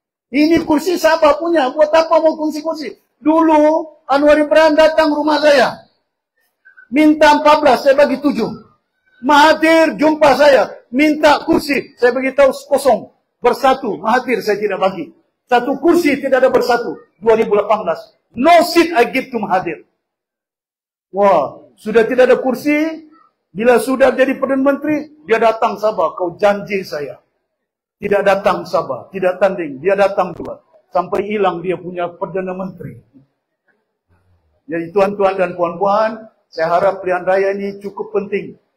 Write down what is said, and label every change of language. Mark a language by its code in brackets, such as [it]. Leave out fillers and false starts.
[ms] Ini kursi Sabah punya. Buat apa mau kursi-kursi? Dulu Anwar Ibrahim datang rumah saya. Minta 14, saya bagi 7. Mahathir jumpa saya, minta kursi, saya beritahu kosong, bersatu. Mahathir saya tidak bagi. Satu kursi tidak ada bersatu. [en] 2018, no seat I give to Mahathir. [ms] Wah, sudah tidak ada kursi. Bila sudah jadi Perdana Menteri, dia datang Sabah. Kau janji saya. Tidak datang Sabah, tidak tanding. Dia datang juga. Sampai hilang dia punya Perdana Menteri. Jadi tuan-tuan dan puan-puan, saya harap pilihan raya ini cukup penting.